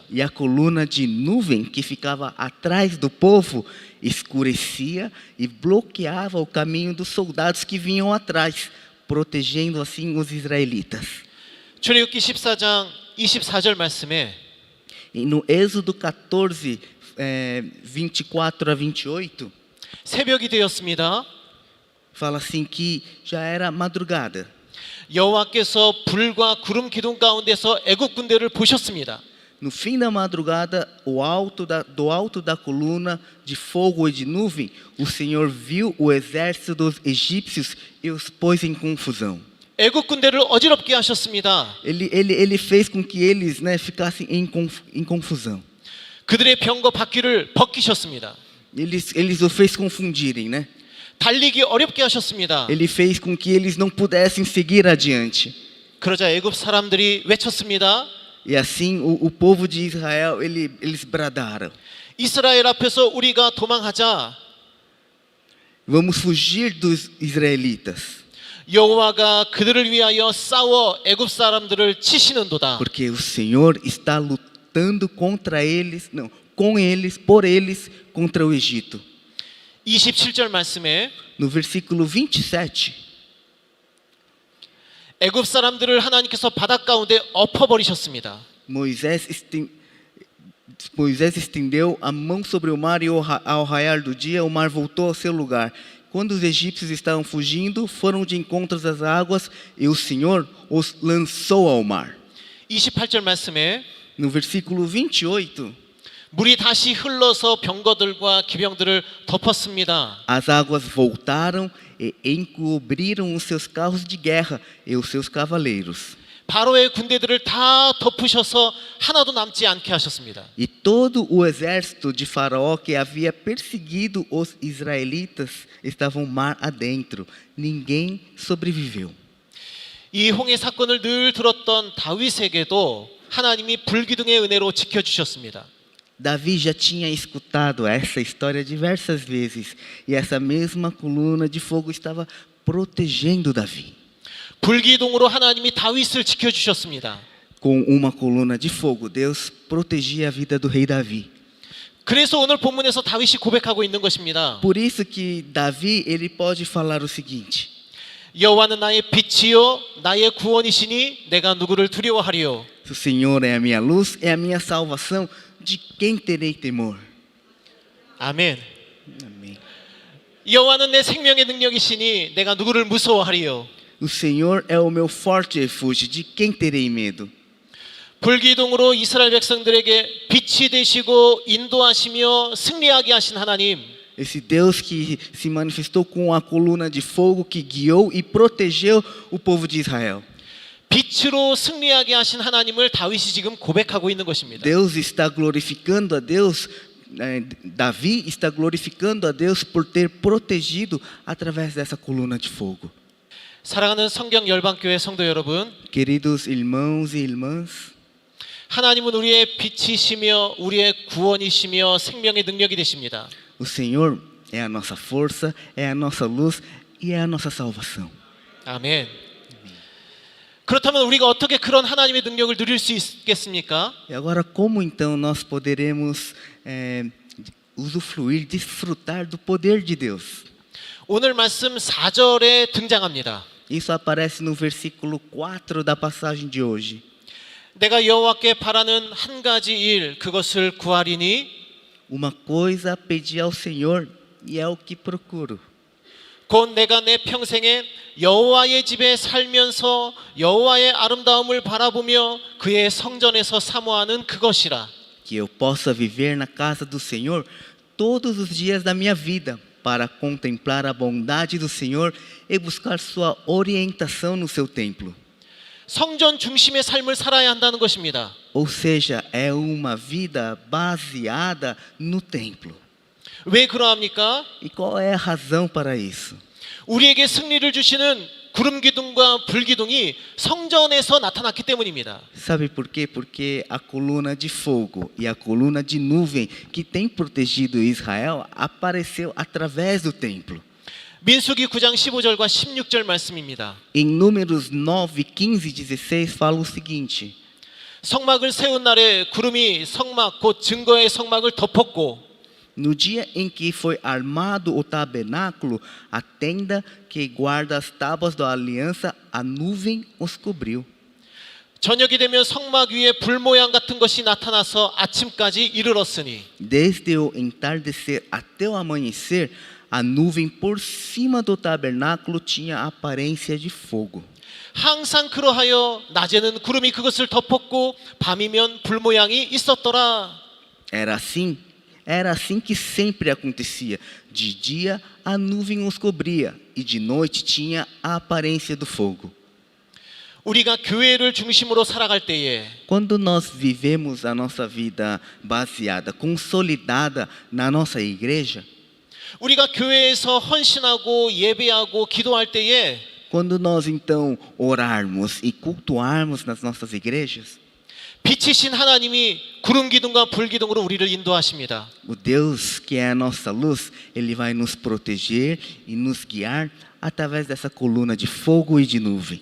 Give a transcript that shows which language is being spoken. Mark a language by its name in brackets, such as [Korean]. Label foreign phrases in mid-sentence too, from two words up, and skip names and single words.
[Portuguese] E a coluna de nuvem que ficava atrás do povo escurecia e bloqueava o caminho dos soldados que vinham atrás, protegendo assim os israelitas. [Korean] 출애굽기 14장 24절 말씀에 [Portuguese] E no Êxodo 14, 24 a 28, [Korean] 새벽이 되었습니다. [Portuguese] fala assim que já era madrugada. [Korean] 여호와께서 불과 구름 기둥 가운데서 애굽 군대를 보셨습니다. [Portuguese] No fim da madrugada, do alto da coluna de fogo e de nuvem, o Senhor viu o exército dos egípcios e os pôs em confusão. [Korean] 애굽 군대를 어지럽게 하셨습니다. [Portuguese] Ele fez com que eles, né, ficassem em confusão. [Korean] 그들의 병거 바퀴를 벗기셨습니다. [Portuguese] Eles o fez confundirem, né? [Korean] 달리기 어렵게 하셨습니다. [Portuguese] Ele fez com que eles não pudessem seguir adiante. [Korean] 그러자 애굽 사람들이 외쳤습니다. [Portuguese] E assim o povo de Israel, eles bradaram: [Korean] 이스라엘 앞에서 우리가 도망하자. [Portuguese] vamos fugir dos israelitas, [Korean] 여호와가 그들을 위하여 싸워 애굽 사람들을 치시는도다. [Portuguese] porque o Senhor está lutando contra eles, não, com eles, por eles, contra o Egito. [Korean] 27절 말씀에 [Portuguese] No versículo 27, [Korean] 애굽 사람들을 하나님께서 바닷 가운데 엎어버리셨습니다. [Portuguese] Moisés estendeu a mão sobre o mar e ao raiar do dia o mar voltou ao seu lugar. Quando os egípcios estavam fugindo, foram de encontro às águas e o Senhor os lançou ao mar. [Korean] 28절 말씀에 [Portuguese] No versículo 28, [Korean] 물이 다시 흘러서 병거들과 기병들을 덮었습니다. [Portuguese] as águas voltaram e encobriram os seus carros de guerra e os seus cavaleiros. [Korean] 바로의 군대들을 다 덮으셔서 하나도 남지 않게 하셨습니다. [Portuguese] E todo o exército de Faraó que havia perseguido os israelitas estavam mar adentro. Ninguém sobreviveu. [Korean] 이 홍해 사건을 늘 들었던 다윗에게도 하나님이 불기둥의 은혜로 지켜주셨습니다. [Portuguese] Davi já tinha escutado essa história diversas vezes e essa mesma coluna de fogo estava protegendo Davi. [Korean] 불기둥으로 하나님이 다윗을 지켜주셨습니다. [Portuguese] Com uma coluna de fogo, Deus protegia a vida do rei Davi. [Korean] 그래서 오늘 본문에서 다윗이 고백하고 있는 것입니다. [Portuguese] Por isso que Davi, ele pode falar o seguinte: [Korean] 여호와는 나의 빛이요 나의 구원이시니 내가 누구를 두려워하리요. [Portuguese] o Senhor é a minha luz, é a minha salvação, de quem terei temor? [Korean] 아멘. [Portuguese] Amém. [Korean] 여호와는 내 생명의 능력이시니 내가 누구를 무서워하리요. [Portuguese] O Senhor é o meu forte refúgio, de quem terei medo? [Korean] 불기둥으로 이스라엘 백성들에게 빛이 되시고 인도하시며 승리하게 하신 하나님. [Portuguese] Esse Deus que se manifestou com a coluna de fogo, que guiou e protegeu o povo de Israel. [Korean] 빛으로 승리하게 하신 하나님을 다윗이 지금 고백하고 있는 것입니다. [Portuguese] Deus está glorificando a Deus, Davi está glorificando a Deus por ter protegido através dessa coluna de fogo. [Korean] 사랑하는 성경 열방교회 성도 여러분, [Portuguese] Queridos irmãos e irmãs, [Korean] 하나님은 우리의 빛이시며 우리의 구원이시며 생명의 능력이 되십니다. [Portuguese] o Senhor é a nossa força, é a nossa luz e é a nossa salvação. [Korean] 아멘. 그렇다면 우리가 어떻게 그런 하나님의 능력을 누릴 수 있겠습니까? [Portuguese] E agora, como então nós poderemos usufruir, desfrutar do poder de Deus? [Korean] 오늘 말씀 4절에 등장합니다. [Portuguese] Isso aparece no versículo 4 da passagem de hoje. [Korean] 내가 여호와께 바라는 한 가지 일 그것을 구하리니 [Portuguese] Uma coisa pedi ao Senhor e é o que procuro. [Korean] 곧 내가 내 평생에 여호와의 집에 살면서 여호와의 아름다움을 바라보며 그의 성전에서 사모하는 그것이라. [Portuguese] Que eu possa viver na casa do Senhor todos os dias da minha vida, para contemplar a bondade do Senhor e buscar sua orientação no seu templo. [Korean] 성전 중심의 삶을 살아야 한다는 것입니다. [Portuguese] Ou seja, é uma vida baseada no templo. [Korean] 왜 그러합니까? [Portuguese] E qual é a razão para isso? [Korean] 우리에게 승리를 주시는 구름 기둥과 불 기둥이 성전에서 나타났기 때문입니다. [Portuguese] Sabe por quê? Porque a coluna de fogo e a coluna de nuvem que tem protegido Israel apareceu através do templo. [Korean] 민수기 9장 15절과 16절 말씀입니다. [Portuguese] Em Números 9, 15 e 16 fala o seguinte: [Korean] 성막을 세운 날에 구름이 성막 곧 증거의 성막을 덮었고 [Portuguese] No dia em que foi armado o tabernáculo, a tenda que guarda as tábuas da aliança, a nuvem os cobriu. [Korean] 저녁이 되면 성막 위에 불 모양 같은 것이 나타나서 아침까지 이르렀으니 [Portuguese] Desde o entardecer até o amanhecer, a nuvem por cima do tabernáculo tinha a aparência de fogo. [Korean] 항상 그러하여 낮에는 구름이 그것을 덮었고 밤이면 불 모양이 있었더라. [Portuguese] Era assim que sempre acontecia. De dia a nuvem os cobria e de noite tinha a aparência do fogo. [Korean] 우리가 교회를 중심으로 살아갈 때에 [Portuguese] Quando nós vivemos a nossa vida baseada, consolidada na nossa igreja, [Korean] 우리가 교회에서 헌신하고 예배하고 기도할 때에 [Portuguese] quando nós então orarmos e cultuarmos nas nossas igrejas, [Korean] 빛이신 하나님이 구름 기둥과 불 기둥으로 우리를 인도하십니다. [Portuguese] o Deus que é a nossa luz, Ele vai nos proteger e nos guiar através dessa coluna de fogo e de nuvem.